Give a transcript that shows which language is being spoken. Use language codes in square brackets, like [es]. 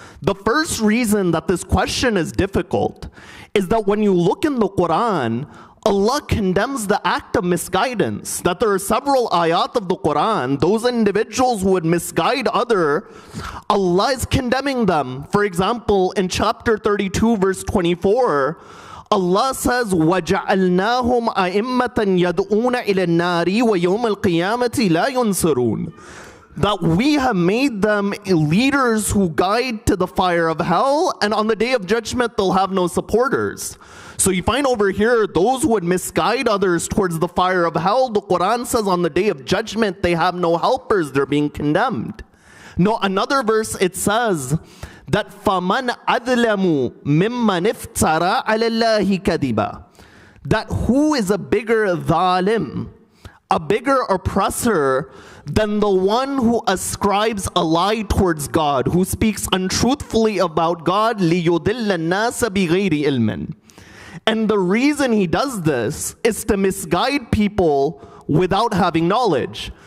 [en] The first reason that this question is difficult is that when you look in the Quran, Allah condemns the act of misguidance. That there are several ayat of the Quran, those individuals who would misguide other, Allah is condemning them. For example, in chapter 32, verse 24, Allah says, [ar] وَجَعَلْنَاهُمْ أَئِمَّةً يَدْعُونَ إِلَى النَّارِ وَيَوْمَ الْقِيَامَةِ لَا يُنصَرُونَ. [en] That we have made them leaders who guide to the fire of hell, and on the day of judgment they'll have no supporters. So you find over here, those who would misguide others towards the fire of hell, the Quran says on the day of judgment they have no helpers, they're being condemned. No, another verse it says that [ar] فَمَنْ أَذْلَمُ مِمَّنِ افْتَرَى عَلَى اللَّهِ كَذِبًا. [en] That who is a bigger dhalim, a bigger oppressor than the one who ascribes a lie towards God, who speaks untruthfully about God, [ar] لِيُضِلَّ النَّاسَ بِغَيْرِ عِلْمٍ. [en] And the reason he does this is to misguide people without having knowledge.